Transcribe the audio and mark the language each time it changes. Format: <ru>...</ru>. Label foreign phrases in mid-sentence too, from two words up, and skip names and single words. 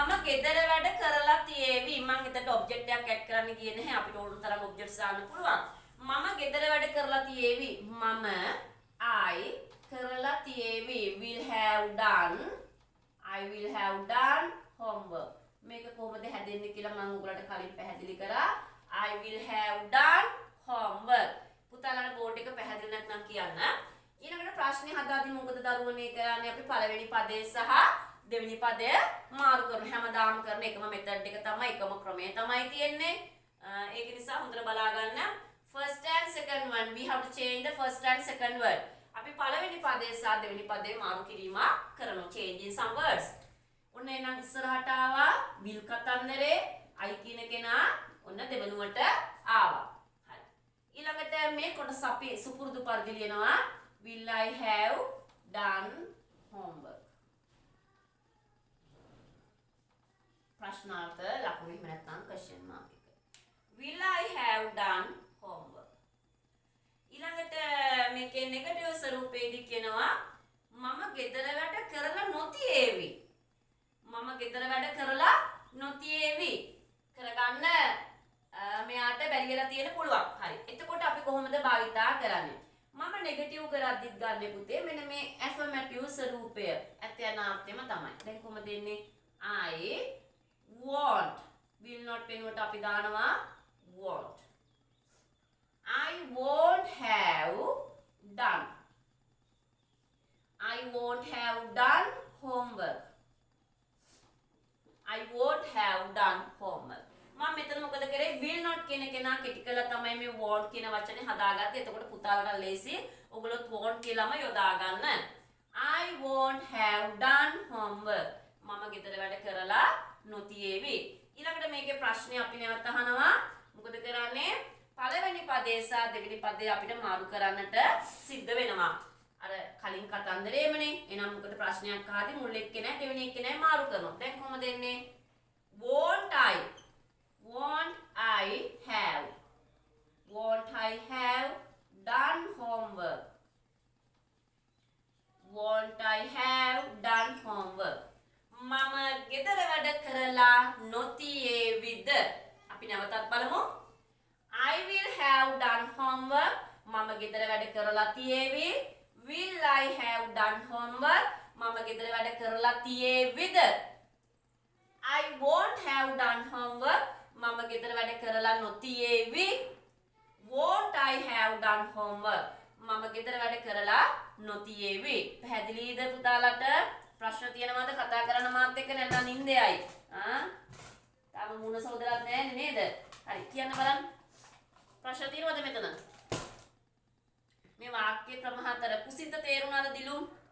<si>ගෙදර වැඩ කරලා තියේවි. මම එතට ඔබ්ජෙක්ට් එකක් ඇඩ් කරන්න ගියේ නැහැ. අපිට ඕන තරම් ඔබ්ජෙක්ට්ස් දාන්න පුළුවන්. මම ගෙදර වැඩ කරලා තියේවි. මම I කරලා තියේවි.</si> <en>will have done. I will have done homework.</en> <si>මේක කොහොමද හැදෙන්නේ කියලා මම ඔයගලට කලින් පැහැදිලි කරා.</si> <en>I will have done homework.</en> <si>පුතාලට බෝඩ් එක පැහැදිලි නැත්නම් කියන්න. ඊළඟට ප්‍රශ්නේ හදාදී මොකද දරුවනේ කරන්නේ? අපි පළවෙනි පදේ සහ දෙවෙනි පදය මාරු කරන හැමදාම කරන එකම මෙතඩ් එක තමයි, එකම ක්‍රමය තමයි තියෙන්නේ. ඒක නිසා හොඳට බලා ගන්න.</si> <en>First and second one, we have to change the first and second word.</en> <si>අපි පළවෙනි පදේ සහ දෙවෙනි පදේ මාරු කිරීම කරනවා.</si> <en>Changing some words.</en> <si>ඔන්න එනම් ඉස්සරහට ආවා will කතන්දරේ I කියන කෙනා ඔන්න දෙවනුවට ආවා. හරි. ඊළඟට මේ කොටස අපි සුපුරුදු පරිදි ලියනවා.</si> <en>Will I have done homework?</en> <si>ප්‍රශ්නාර්ථ ලකුණු එහෙම නැත්නම්</si> <en>question mark</en> <si>එක.</si> <en>Will I have done homework?</en> <si>ඊළඟට මේකේ නෙගටිව් ස්වරූපයේදී කියනවා මම ගෙදර වැඩ කරලා නොතියේවි. මම ගෙදර වැඩ කරලා නොතියේවි. කරගන්න මෙයාට බැරි වෙලා තියෙන පුළුවන්. හරි. එතකොට අපි කොහොමද භාවිතා කරන්නේ? මම නෙගටිව් කරද්දිත් ගන්න පුතේ මෙන්න මේ ඇෆර්මැටිව් ස්වරූපය. ඇත්‍යනාර්ථයම තමයි. දැන් කොහොමද දෙන්නේ?</si> <en>I won't. will not</en> <si>වෙනුවට අපි දානවා won't.</si> <en>I won't have done. I won't have done homework. I won't have done homework.</en> <si>මම මෙතන මොකද කරේ?</si> <en>will not</en> <si>කියන කෙනා කෙටි කළා තමයි මේ won't කියන වචනේ හදාගත්තේ. එතකොට පුතාලට ලේසි. ඔයගොල්ලොත් won't කියලාම යොදා ගන්න. I won't have done homework. මම ගෙදර වැඩ කරලා නොතියේවි. ඊළඟට මේකේ ප්‍රශ්නේ අපි නැවත අහනවා. මොකද කරන්නේ? පළවෙනි පදේ සහ දෙවෙනි පදේ අපිට මාරු කරන්නට සිද්ධ වෙනවා. අර කලින් කතන්දරේමනේ. එහෙනම් මොකද ප්‍රශ්නයක් අහද්දි මුල් එක්කේ නැහැ දෙවෙනි එක්කේ නැහැ මාරු කරනවා. දැන් කොහොමද එන්නේ?</si> <en>won't I have done homework? Won't I have done homework?</en> <si>මම ගෙදර වැඩ කරලා නොතියේවිද? අපි නැවතත් බලමු.</si> <en>I will have done homework.</en> <si>මම ගෙදර වැඩ කරලා තියේවි.</si> <en>Will I have done homework?</en> <si>මම ගෙදර වැඩ කරලා තියේවිද?</si> <en>I won't have done homework.</en> <si>මම ගෙදර වැඩ කරලා නොතියේවි.</si> <en>Won't I have done homework?</en> <si>මම ගෙදර වැඩ කරලා නොතියේවි. පැහැදිලිද පුතාලට? ප්‍රශ්න තියෙනවද? කතා කරන්න මාත් එක්ක නැත්නම් නින්දේයි. තාම මුණ සෝදරත් නැහැ නේද? හරි කියන්න බලන්න. ප්‍රශ්න තියෙනවද මෙතන? මේ වාක්‍ය ක්‍රම හතර කුසිත තේරුණාද දිලුම්?</si>